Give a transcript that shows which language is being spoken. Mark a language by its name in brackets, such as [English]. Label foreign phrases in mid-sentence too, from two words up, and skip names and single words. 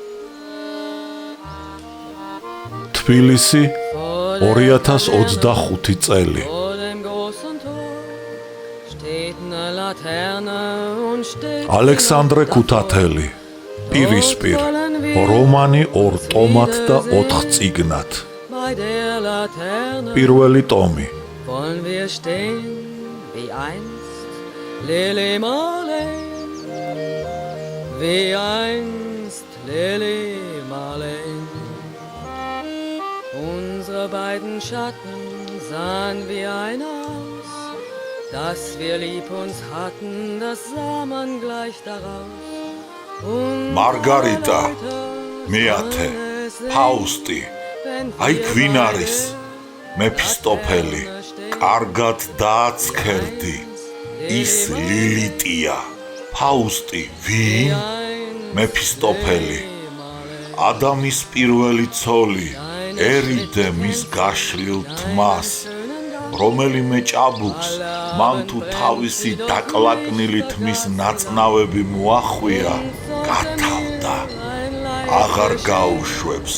[Georgian] თბილისი 2025 წელი. ალექსანდრე ქუთათელი. პირისპირ. რომანი 2 ტომად და 4 წიგნად. პირველი ტომი. [German] Wollen wir stehen wie einst Lili Marleen, wie einst Lili Marleen. Unsere beiden Schatten sahen wie ein Haus, dass wir lieb uns hatten, das sah man gleich daraus. [Georgian] Margarita, Meate, Fausti, აი გვინ არის მეფისტოფელი, კარგად დააცქერდი, ის ლილიტია. ფაუსტი ვინ? მეფისტოფელი. ადამის პირველი ცოლი, ერიდე მის გაშლილ თმას, რომელიმე ჭაბუკს მან თუ თავისი დაკლაკნილი თმის ნაწნავები მოახვია, გათავდა, აღარ გაუშვებს.